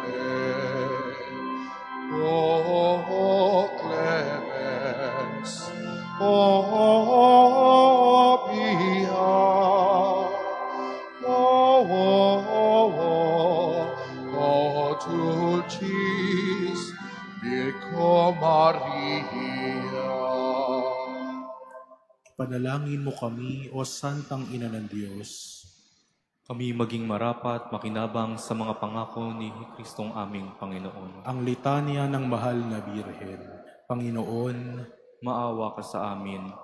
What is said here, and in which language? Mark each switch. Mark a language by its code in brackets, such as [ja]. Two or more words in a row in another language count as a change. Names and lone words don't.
[la] O clemens, o pia, o dulcis Virgo Maria. [tl] Panalangin mo kami, O Santang Ina ng Diyos. Kami maging marapat, makinabang sa mga pangako ni Kristong aming Panginoon. Ang litanya ng mahal na Birhen. Panginoon, Maawa ka sa amin.